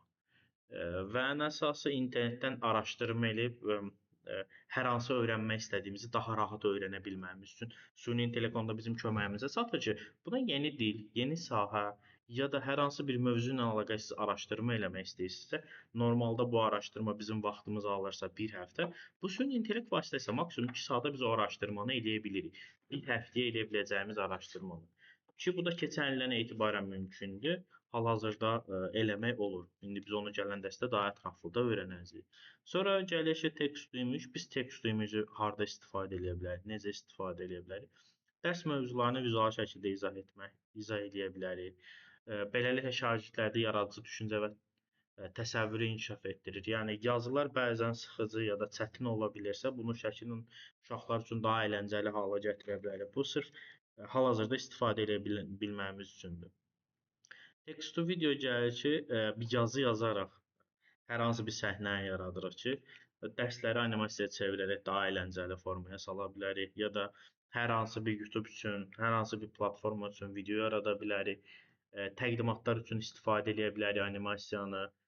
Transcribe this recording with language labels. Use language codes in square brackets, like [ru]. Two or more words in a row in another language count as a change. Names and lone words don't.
[az] Və ən əsası internetdən araşdırma edib hər hansı öyrənmək istədiyimizi daha rahat öyrənə bilməyimiz üçün süni intellekt onda bizim köməyimizə çatır ki, buna yeni dil, yeni sahə, ya da hər hansı bir mövzu ilə əlaqəsiz araşdırma eləmək istəyirsinizsə, normalda bu araşdırma bizim vaxtımızı alırsa 1 həftə, bu süni intellekt vasitəsilə maksimum 2 saata biz o araşdırmanı eləyə bilirik. Bir həftəyə eləyə biləcəyimiz araşdırmanı. Ki bu da keçən ildən etibarən mümkündür. Hal-hazırda eləmək olur. İndi biz onu gələn dərsdə daha ətraflı da öyrənəcəyik. Sonra gəlir ki, [en] text to image. [az] Biz [en] text to image- [az] i harda istifadə edə bilərik, necə istifadə edə bilərik? Dərs mövzularını vizual şəkildə izah edə bilərik. Beləliklə şagirdlərdə yaradıcı düşüncə və təsəvvürü inkişaf etdirir. Yəni yazılar bəzən sıxıcı ya da çətin ola bilirsə, bunu şəklin uşaqlar üçün daha əyləncəli hala gətirə bilərik. Bu sırf hal-hazırda istifadə edə bilməyimiz üçündür. [en] Text to video [az] gəlir ki, bir yazı yazaraq hər hansı bir səhnəni yaradırıq ki, dərsləri animasiyaya çevirərək daha əyləncəli formaya sala bilərik ya da hər hansı bir YouTube üçün, hər hansı bir platforma üçün video yarada bilərik. Təqdimatlar üçün istifadə edə bilərik animasiyanı.